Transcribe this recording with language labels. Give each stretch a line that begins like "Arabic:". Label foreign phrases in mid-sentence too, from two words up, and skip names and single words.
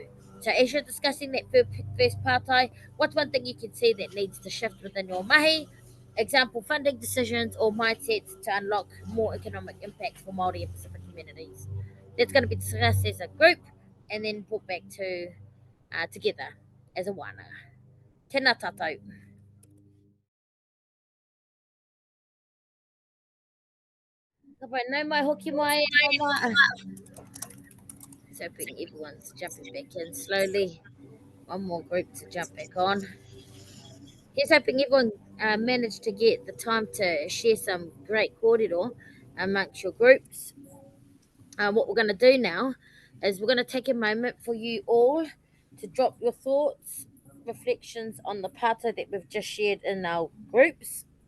English: So as you're discussing that first pātai, what's one thing you can see that needs to shift within your mahi? Example, funding decisions or mindsets to unlock more economic impacts for Māori and Pacific communities. That's going to be discussed as a group and then put back to together as a wānanga.
Māori: Tēnā tātou. Nau mai hoki mai.
English: So hoping everyone's jumping back in slowly. One more group to jump back on. Just hoping everyone managed to get the time to share some great kōrero amongst your groups. What we're going to do now is we're going to take a moment for you all to drop your thoughts, reflections on the pātai that we've just shared in our groups.